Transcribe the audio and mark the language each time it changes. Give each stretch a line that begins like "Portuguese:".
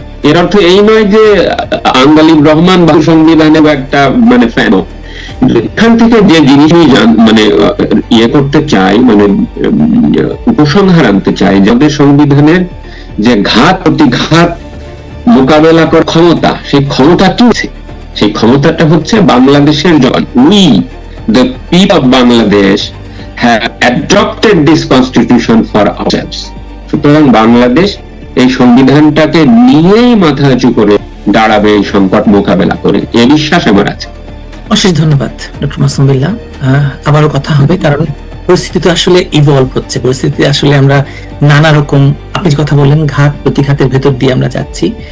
Bangla: এর অর্থ এই নয় যে আন্দালিব রহমান বা সংবিধানের একটা মানে ফ্যান। এখান থেকে যে জিনিস মানে ইয়ে করতে চাই, মানে উপসংহার আনতে চাই, যাদের সংবিধানের যে ঘাত প্রতিঘাত মোকাবেলা করার ক্ষমতা, সেই ক্ষমতা কি? সেই ক্ষমতাটা হচ্ছে বাংলাদেশের জন।
English: We the people of Bangladesh have adopted this constitution for ourselves.
Bangla: সুতরাং বাংলাদেশ এই সংবিধানটাকে নিয়েই মাথা উঁচু করে দাঁড়াবে এই সংকট মোকাবেলা করে, এই বিশ্বাস আমার আছে। অশেষ ধন্যবাদ ডক্টর মাসুম বিল্লাহ। আবারও কথা হবে, কারণ পরিস্থিতি তো আসলে ইভলভ হচ্ছে, পরিস্থিতি আসলে আমরা নানা রকম, আপনি যে কথা বললেন, ঘাত প্রতিঘাতের ভেতর দিয়ে আমরা যাচ্ছি।